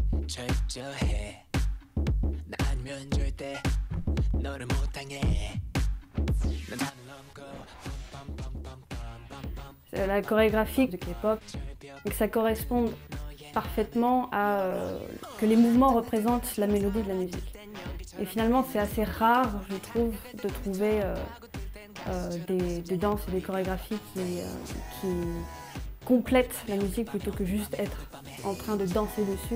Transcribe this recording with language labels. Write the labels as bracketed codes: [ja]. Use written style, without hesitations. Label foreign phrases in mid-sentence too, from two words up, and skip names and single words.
[ko] 철저해 나 아니면 절대 너를 못 당해 난 하늘 넘고 [fr] la chorégraphie de K-pop et que ça corresponde parfaitement à que les mouvements représentent la mélodie de la musique. Et finalement, c'est assez rare, je trouve, de trouver des danses et des chorégraphies qui complètent la musique plutôt que juste être en train de danser dessus.